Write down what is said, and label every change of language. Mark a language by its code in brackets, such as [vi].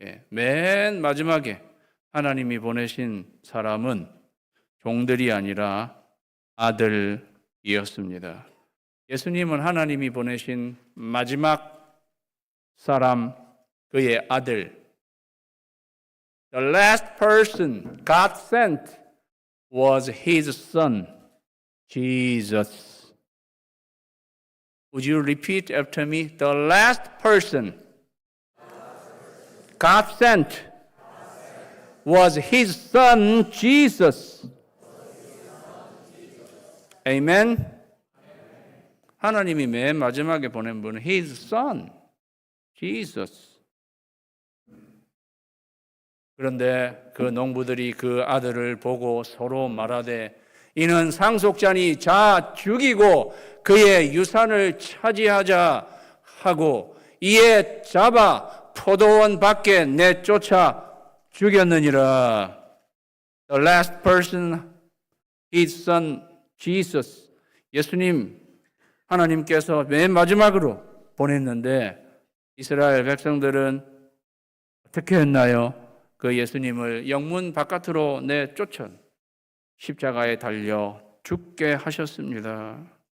[ko] 맨 마지막에 하나님이 보내신 사람은 종들이 아니라 아들이었습니다. 예수님은 하나님이 보내신 마지막 사람, 그의 아들. [en] The last person God sent was His Son, Jesus. Would you repeat after me? The last person God sent was His Son, Jesus. Amen? [ko] 하나님이 맨 마지막에 보낸 분은 [en] His Son, Jesus. [ko] 그런데 그 농부들이 그 아들을 보고 서로 말하되 이는 상속자니 자 죽이고 그의 유산을 차지하자 하고 이에 잡아 포도원 밖에 내쫓아 죽였느니라. [en] The last person, his son Jesus. [ko] 예수님, 하나님께서 맨 마지막으로 보냈는데 이스라엘 백성들은 어떻게 했나요? 그 예수님을 영문 바깥으로 내쫓아 십자가에 달려 죽게 하셨습니다.